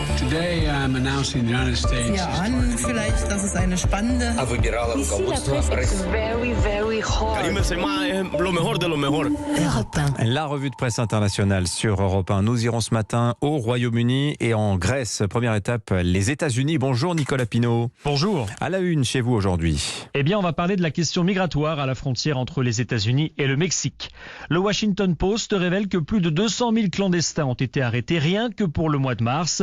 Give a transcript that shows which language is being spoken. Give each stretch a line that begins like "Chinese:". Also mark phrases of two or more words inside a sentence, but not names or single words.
English: Today I'm announcing the United States.
German: Ja, an, vielleicht, das ist eine spannende.
French: Ici, la presse est
English: very, very hot.
French: Europe 1. La revue de presse internationale sur Europe 1. Nous irons ce matin au Royaume-Uni et en Grèce. Première étape, les États-Unis. Bonjour Nicolas Pinault. Bonjour. À la une chez vous aujourd'hui. Eh bien, on va parler de la question migratoire à la frontière entre les États-Unis et le Mexique. Le Washington Post révèle que plus de 200 000 clandestins ont été arrêtés rien que pour le mois de mars.